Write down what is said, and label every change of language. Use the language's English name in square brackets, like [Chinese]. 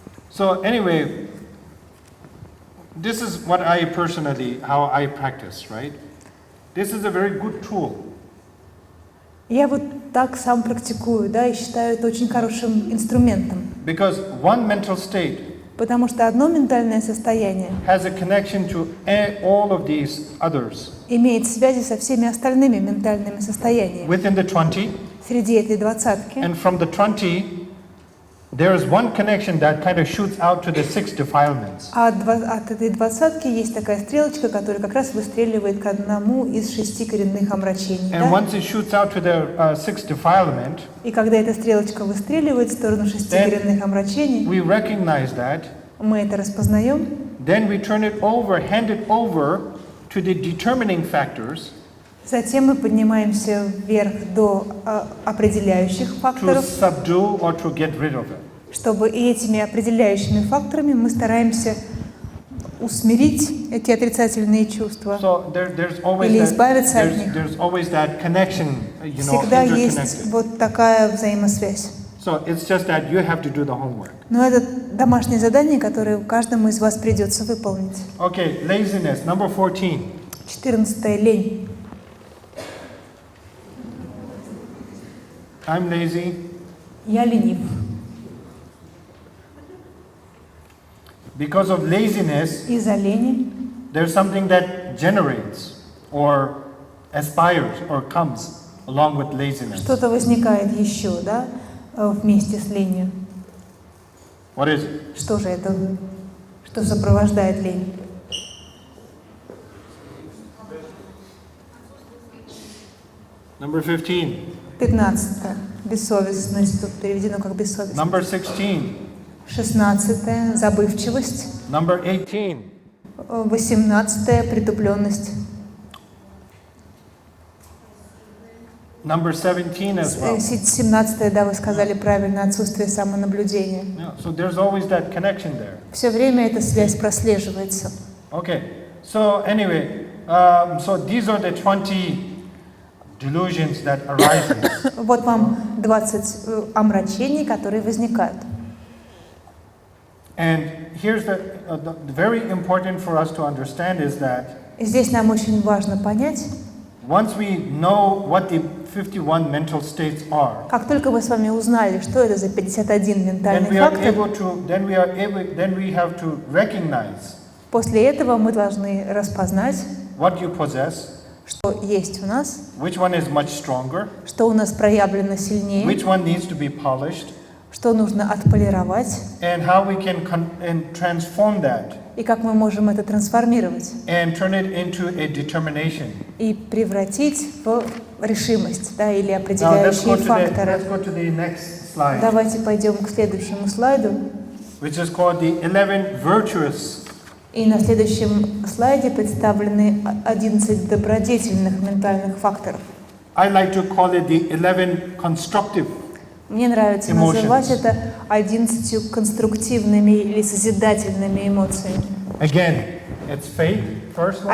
[English] So anyway, this is what I personally, how I practice, right? This is a very good tool. [Russian] Я вот так сам практикую, да, и считаю это очень хорошим инструментом. [English] Because one mental state [Russian] Потому что одно ментальное состояние [English] has a connection to all of these others. [Russian] Имеет связи со всеми остальными ментальными состояниями. [English] Within the 20, [Russian] Среди этой двадцатки. [English] and from the 20, there is one connection that kind of shoots out to the 6 defilements. [Russian] А от этой двадцатки есть такая стрелочка, которая как раз выстреливает к одному из 6 коренных омрачений. [English] And [Russian] Да? [English] once it shoots out to the 6th defilement, [Russian] И когда эта стрелочка выстреливает в сторону 6 коренных омрачений, [English] we recognize that, [Russian] мы это распознаем, [English] then we turn it over, hand it over to the determining factors, [Russian] затем мы поднимаемся вверх до определяющих [English] to [Russian] факторов, [English] subdue or to get rid of it. [Russian] чтобы и этими определяющими факторами мы стараемся усмирить эти отрицательные чувства. [English] So there's always [Russian] Или избавиться от них. [English] there's always that connection, [Russian] Всегда есть [English] interconnected. [Russian] вот такая взаимосвязь. [English] So it's just that you have to do the homework. [Russian] Но это домашнее задание, которое каждому из вас придется выполнить. [English] Okay, laziness, number 14. [Russian] 14-е — лень. [English] I'm lazy. [Russian] Я ленив. [English] Because of laziness, [Russian] Из-за лени [English] there's something that generates or aspires or comes along with laziness. [Russian] что-то возникает еще, да, вместе с ленью. [English] What is it? [Russian] Что же это? Что сопровождает лень? [English] Number 15. [Russian] 15-е. Бессовестность. Тут переведено как бессовестность. [English] Number 16. [Russian] 16-е. Забывчивость. [English] Number 18. [Russian] 18-е. Притупленность. [English] Number 17 as well. [Russian] 17-е, да, вы сказали правильно, отсутствие самонаблюдения. [English] Yeah, so there's always that connection there. [Russian] Все время эта связь прослеживается. [English] Okay. So anyway, so these are the 20 delusions that arises. [Russian] Вот вам 20 омрачений, которые возникают. [English] And here's the very important for us to understand is that [Russian] И здесь нам очень важно понять, [English] once we know what the 51 mental states are, [Russian] как только мы с вами узнали, что это за 51 [English] then [Russian] ментальный [English] we are [Russian] фактор, [English] able to, then we have to recognize [Russian] после этого мы должны распознать, [English] what you possess, [Russian] что есть у нас, [English] which one is much stronger, [Russian] что у нас проявлено сильнее, [English] which one needs to be polished, [Russian] что нужно отполировать, [English] and how we can transform that [Russian] и как мы можем это трансформировать [English] and turn it into a determination. [Russian] и превратить в решимость, да, или [English] Now [Russian] определяющие факторы. [English] let's go to the next slide, [Russian] Давайте пойдем к следующему слайду. [English] which is called the 11 virtuous. [Russian] И на следующем слайде представлены 11 добродетельных ментальных факторов. [English] I like to call it the 11 constructive. [Russian] Мне нравится [English] Emotions. [Russian] называть это 11 конструктивными или созидательными эмоциями. [English] Again, it's faith, first one.